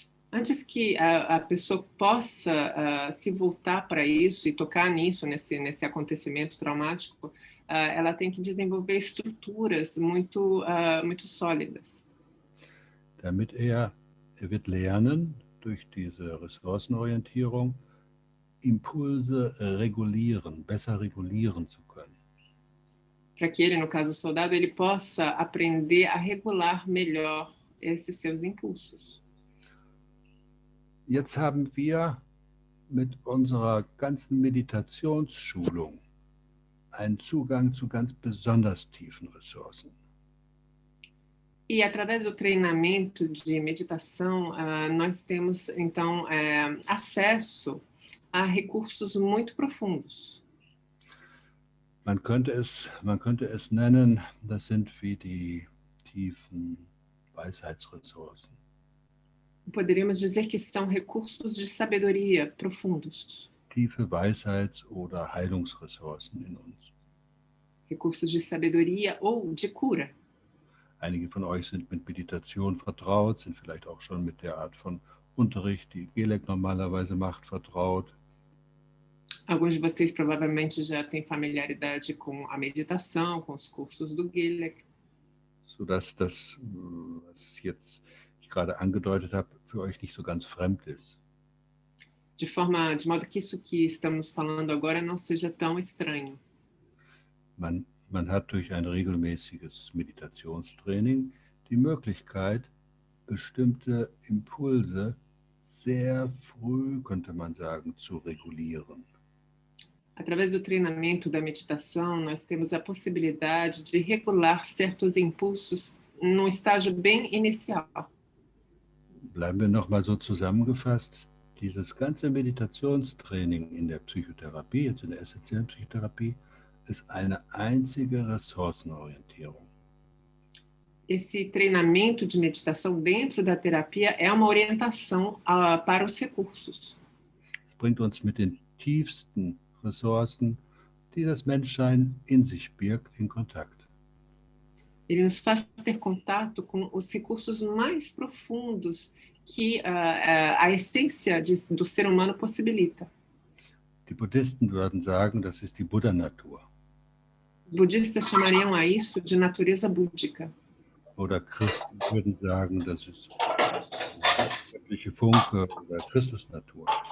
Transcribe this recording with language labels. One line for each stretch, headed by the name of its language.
Portuguese: Antes que a pessoa possa se voltar para isso e tocar nisso, nesse acontecimento traumático, ela tem que desenvolver estruturas muito sólidas.
German: Damit er wird lernen, durch diese Ressourcenorientierung Impulse besser regulieren zu können.
Portuguese: Para que ele, no caso o soldado, ele possa aprender a regular melhor esses seus impulsos.
German: Jetzt haben wir mit unserer ganzen Meditationsschulung einen Zugang zu ganz besonders tiefen Ressourcen.
Portuguese: E através do treinamento de meditação, nós temos então acesso a recursos muito profundos.
German: Man könnte es nennen, das sind wie die tiefen Weisheitsressourcen.
Portuguese: Poderíamos dizer que são recursos de sabedoria profundos.
German: Tiefe Weisheits- oder Heilungsressourcen in uns.
Portuguese: Recursos de sabedoria ou de cura.
German: Einige von euch sind mit Meditation vertraut, sind vielleicht auch schon mit der Art von Unterricht, die Gelek normalerweise macht, vertraut.
Portuguese: Alguns de vocês provavelmente já têm familiaridade com a meditação, com os cursos do Gilek.
German: Sodass das, was jetzt ich gerade angedeutet habe, für euch nicht so ganz fremd ist.
Portuguese: De modo que isso que estamos falando agora não seja tão estranho.
German: Man hat durch ein regelmäßiges Meditationstraining die Möglichkeit, bestimmte Impulse sehr früh, könnte man sagen, zu regulieren.
Portuguese: Através do treinamento da meditação, nós temos a possibilidade de regular certos impulsos num estágio bem inicial.
German: Bleiben wir nochmal so zusammengefasst. Dieses ganze Meditationstraining in der Psychotherapie, jetzt in der essentiellen Psychotherapie, ist eine einzige Ressourcenorientierung.
Portuguese: Esse treinamento de meditação dentro da terapia é uma orientação para os recursos.
German: Es bringt uns mit den tiefsten Ressourcen, die das Menschsein in sich birgt, in Kontakt.
Portuguese: Ele nos faz ter contato com os recursos mais profundos que a essência do ser humano possibilita.
German: Die Buddhisten würden sagen, das ist die Buddha-Natur.
Portuguese: Budistas chamariam a isso de natureza búdica.
German: Oder Christen würden sagen, das ist die göttliche Funke oder Christus-Natur.